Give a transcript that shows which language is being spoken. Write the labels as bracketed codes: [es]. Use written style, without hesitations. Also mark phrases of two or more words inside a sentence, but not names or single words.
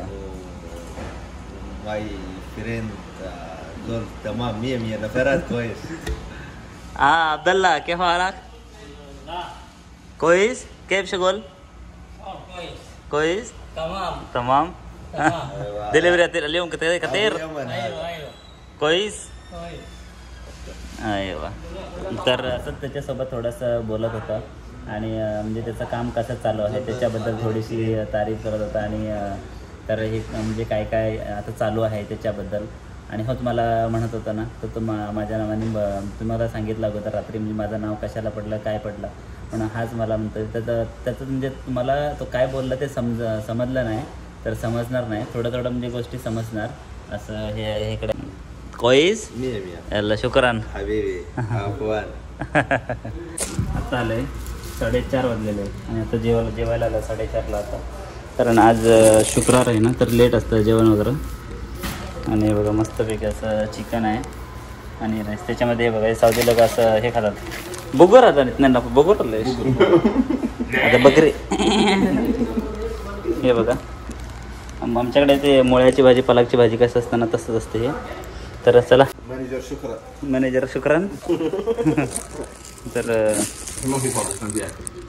[en] my friend [ar] دول تمام 100 نفرات كويس. عبد الله كيف حالك؟ كويس؟ كيف شغل؟ كويس كويس؟ تمام تمام؟ أيوة. دليفري اليوم كتير ايوه ايوه كويس؟ كويس. अयवा. [mr] तर असं त्याच्यासोबत थोडंसं बोलत होता आणि म्हणजे त्याचं काम कसं चालू आहे त्याच्याबद्दल थोडीशी तारीफ करत होता. आणि तर हे म्हणजे काय काय आता चालू आहे त्याच्याबद्दल. आणि हो तुम्हाला म्हणत होता ना तर तो माझ्या नावाने तुम्हाला सांगितलं अगोदर रात्री म्हणजे माझं नाव कशाला पडलं काय पडलं पण हाच मला म्हणतो त्याचं म्हणजे तुम्हाला तो काय बोलला ते समजलं नाही तर समजणार नाही थोडं म्हणजे गोष्टी समजणार असं हे इकडे कोईस [ar] مية مية يلا شكرا حبيبي عفوا [mr] आता आलं आहे 4:30 वाजलेले आहे आणि आता जेवायला आलं 4:30ला आता कारण आज शुक्रवार आहे ना तर लेट असतं जेवण वगैरे आणि बघा मस्तपैकी असं चिकन आहे आणि राईस त्याच्यामध्ये बघा साऊदी लोक असं हे खातात बघू राहतात नाही ना बघू राहिलं आता बकरी हे बघा आमच्याकडे ते मुळ्याची भाजी पालकची भाजी कसं असतं ना तसंच असते हे तर चला [ar] مانجر شكرا [mr] मॅनेजर शुक्रान तर [ar] ما في فرق